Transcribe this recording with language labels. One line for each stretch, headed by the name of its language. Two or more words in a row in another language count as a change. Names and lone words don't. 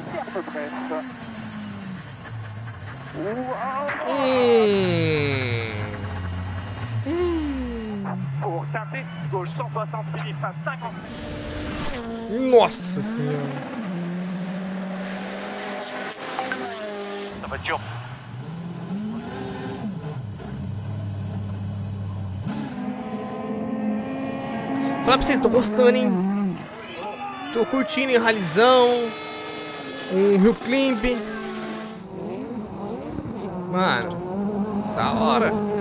French: me presse. Pour teinter, gauche 160, Philippe à 50.
Portuguese: Nossa senhora.
French: La voiture.
Portuguese: Falar pra vocês, tô gostando, hein? Tô curtindo, hein? Ralizão. Um Rio Climb. Mano, da hora.